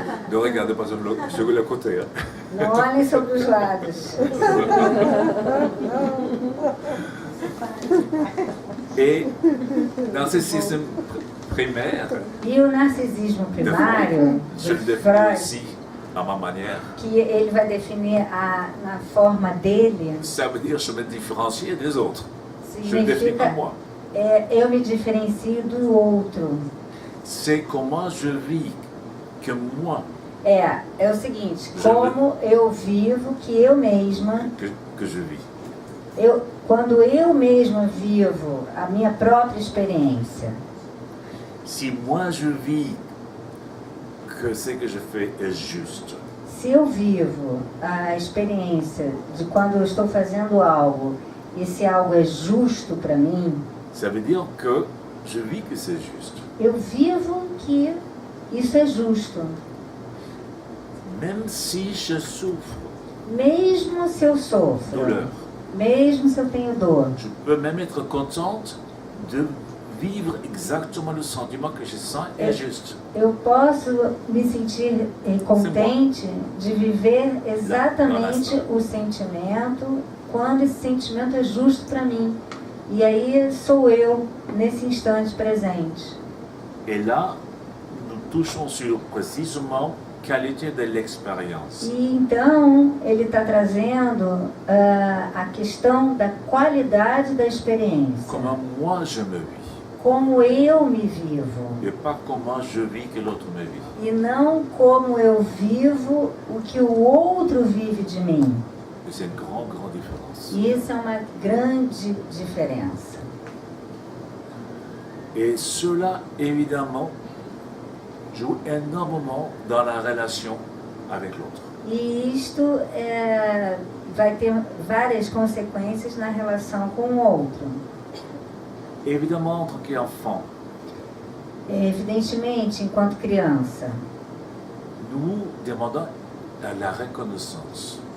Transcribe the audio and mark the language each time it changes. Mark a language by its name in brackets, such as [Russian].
[French] Ne regardez pas sur le côté. Hein. [Portuguese] Não olhem sobre os lados. [French] Et narcissisme primaire, [Portuguese] E o narcisismo primário, [French] je le [Portuguese] do [French] définis [Portuguese] Freud, [French] aussi à ma manière. [Portuguese] que ele vai definir na forma dele, [French] Ça veut dire je me différencie des autres. Je le définis pas moi. [Portuguese] eu me diferencio do outro. [French] C'est comment je vis que moi, [Portuguese] É o seguinte, como eu vivo que eu mesma, [French] que je vis. [Portuguese] quando eu mesma vivo a minha própria experiência. [French] Si moi je vis que ce que je fais est juste, [Portuguese] Se eu vivo a experiência de quando eu estou fazendo algo, e esse algo é justo para mim, [French] ça veut dire que je vis que c'est juste. [Portuguese] eu vivo que isso é justo. [French] Même si je souffre [Portuguese] Mesmo se eu sofro, [French] douleur, [Portuguese] mesmo se eu tenho dor, [French] je peux même être contente de vivre exactement le sentiment que je sens est juste. [Portuguese] eu posso me sentir contente de viver exatamente o sentimento quando esse sentimento é justo para mim. E aí sou eu nesse instante presente. [French] Et là, nous touchons sur précisément qualité de l'expérience. [Portuguese] E então ele está trazendo a questão da qualidade da experiência. [French] Comment moi je me vis. [Portuguese] como eu me vivo. [French] et pas comment je vis que l'autre me vit. [Portuguese] E não como eu vivo o que o outro vive de mim. [French] Et c'est une grande différence. [Portuguese] E isso é uma grande diferença. [French] Et cela, évidemment, joue énormément dans la relation avec l'autre. [Portuguese] E isto vai ter várias consequências na relação com o outro. [French] Évidemment, en tant qu'enfant, [Portuguese] Evidentemente, enquanto criança, [French] nous demandons la reconnaissance.